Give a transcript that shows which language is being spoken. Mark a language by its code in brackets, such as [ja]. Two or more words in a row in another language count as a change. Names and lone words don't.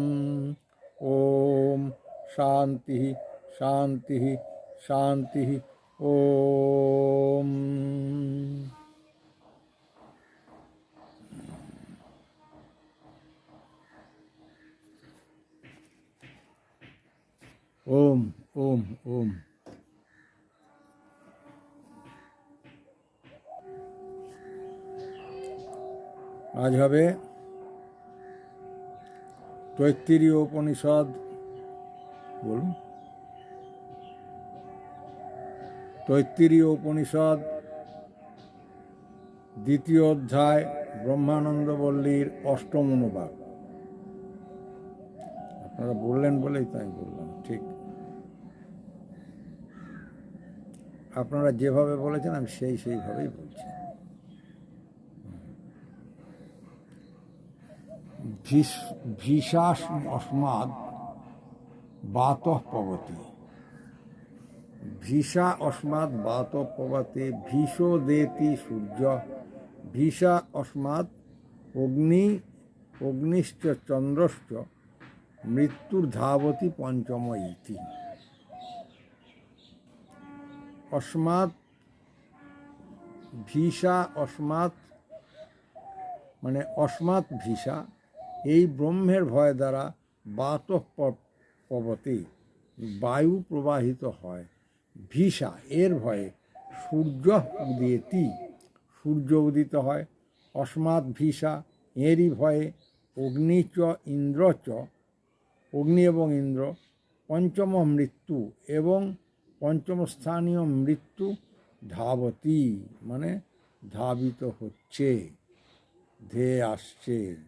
[sa] ओम् शान्ति शान्ति शान्ति। ओम् ओम् ओम् ओम्। [bn] আজ হবে তৈত্তিরীয় উপনিষদ, বলুন, তৈত্তিরীয় উপনিষদ দ্বিতীয় অধ্যায় ব্রহ্মানন্দ বল্লীর অষ্টম অনুবাদ। আপনারা বললেন বলেই তাই বললাম, ঠিক আপনারা যেভাবে বলেছেন আমি সেইভাবেই বলছি। [sa] भीषस् अस्माद् वातः पवति, भीषा अस्माद् वातः पवते भीषो देति सूर्य, भीषा अस्माद् अग्निश्च चन्द्रश्च मृत्युर्धावति पञ्चम इति। अस्मात् भीषा, अस्मात् মানে अस्मात् भीषा, [bn] এই ব্রহ্মের ভয় দ্বারা বাতঃ পবতে বায়ু প্রবাহিত হয়, ভীষা এর ভয়ে [sa] सूर्य उदेति [bn] সূর্য উদিত হয়, [sa] अस्मात् भीषा [bn] এরই ভয়ে [sa] अग्निच इन्द्रच [bn] অগ্নি এবং ইন্দ্র, পঞ্চম মৃত্যু এবং পঞ্চম স্থানীয় মৃত্যু ধাবতী মানে ধাবিত হচ্ছে, ধেয়ে আসছে।